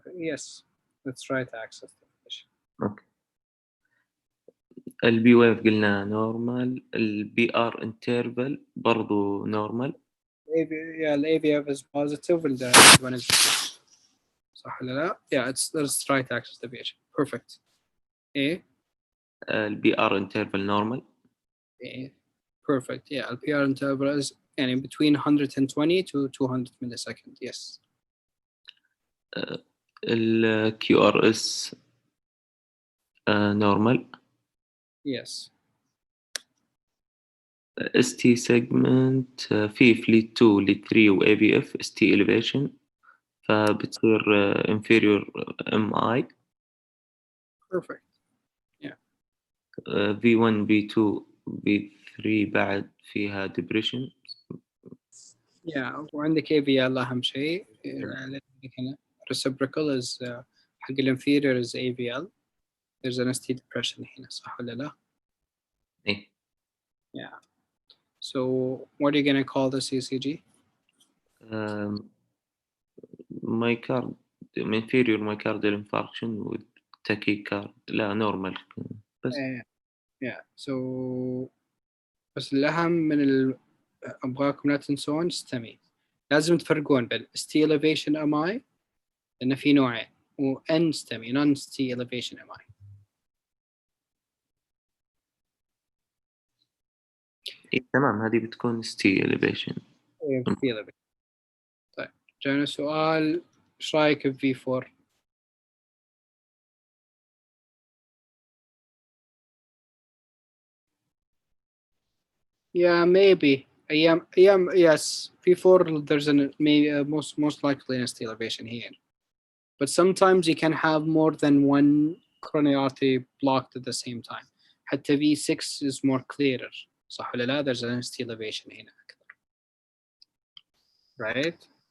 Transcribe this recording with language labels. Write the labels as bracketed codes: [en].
[en] Yes, that's right access definition. [ar] اوكي. البي ويف قلنا نورمال. البي ار انترفال برضو نورمال. [en] Yeah, the AVF is positive and the other one is negative. [ar] صح ولا لا؟ [en] Yeah, that's right access deviation. Perfect. A. [ar] البي ار انترفال نورمال. [en] A. Perfect. Yeah, the PR interval is يعني between 120 to 200 millisecond. Yes. [ar] الكيو ار اس نورمال. [en] Yes. [ar] اس تي سيجمنت في ليد 2 ليد 3 و اي بي اف اس تي elevation فبتصير inferior MI. [en] Perfect. [ar] V1 V2 V3 بعد فيها depression. [en] Yeah, [ar] وعندك AVL أهم شيء. هنا reciprocal is حق الانفيريور is AVL. [en] There's an ST depression [ar] هنا صح ولا لا؟ إيه. [en] Yeah. So what are you gonna call the CCG? Myocardial inferior myocardial infarction with tachycardia. [ar] لا normal بس. [en] Yeah. [ar] So بس الأهم من أبغاكم لا تنسون STEMI. لازم تفرقون بين ST elevation MI لأن في نوعين و N STEMI non ST elevation MI. إيه تمام هذه بتكون ST elevation. في elevation. طيب جانا سؤال إيش رأيك في V4؟ [en] Yeah, maybe. Yes. V4 there's an maybe most likely an ST elevation here. But sometimes you can have more than one coronary artery blocked at the same time. حتى V6 is more clearer. [ar] صح ولا لا? [en] There's an ST elevation [ar] هنا أكثر. [en] Right?